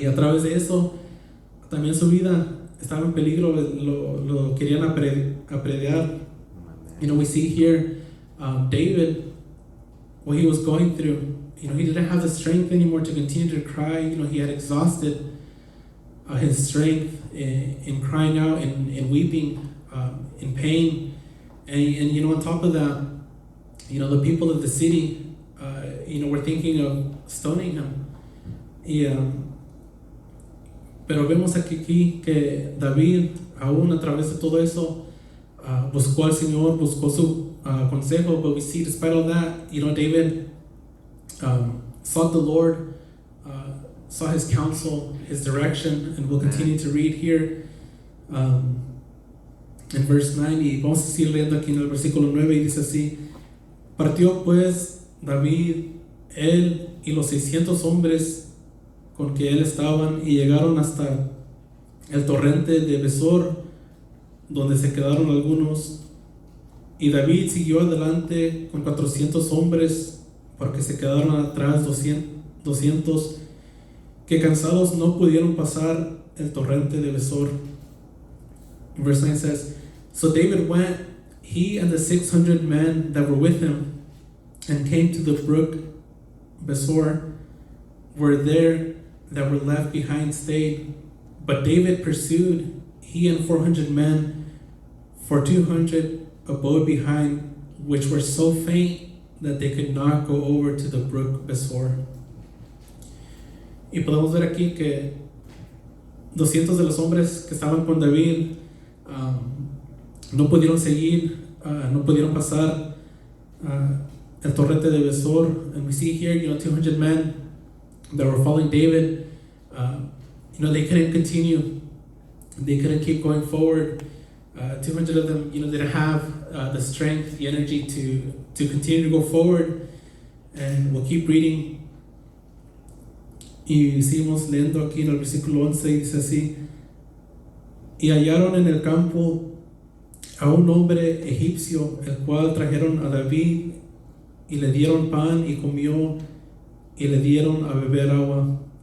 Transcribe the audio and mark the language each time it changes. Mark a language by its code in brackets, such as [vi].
[es] Y a través de eso también su vida estaba en peligro, lo querían apedrear. [en] We see here David, what he was going through. He didn't have the strength anymore to continue to cry. He had exhausted his strength in crying out and weeping, in pain. And on top of that, the people of the city, were thinking of stoning him. [es] Pero vemos aquí que David, aún a través de todo eso, buscó al Señor, buscó su consejo. [en] But we see, despite all that, David sought the Lord, saw His counsel, His direction, and we'll continue to read here in verse 9. [es] Y vamos a seguir leyendo aquí en el versículo 9 y dice así: Partió pues David, él y los 600 hombres con que él estaban, y llegaron hasta el torrente de Besor, donde se quedaron algunos. Y David siguió adelante con 400 hombres, porque se quedaron atrás 200 que cansados no pudieron pasar el torrente de Besor. [en] Verse 9 says, So David went, he and the 600 men that were with him, and came to the brook Besor, where there that were left behind stayed. But David pursued, he and 400 men, for 200 abode behind, which were so faint that they could not go over to the brook Besor. [es] Y podemos ver aquí que 200 de los hombres que estaban con David no pudieron seguir, no pudieron pasar el torrente de Besor. [en] And we see here, 200 men that were following David, they couldn't continue. They couldn't keep going forward. 200 of them, didn't have the strength, the energy to continue to go forward. And we'll keep reading. [es] Y seguimos leyendo aquí en el versículo 11 y dice así: Y hallaron en el campo a un hombre egipcio, el cual trajeron a David, y le dieron pan y comió, y le dieron a beber agua.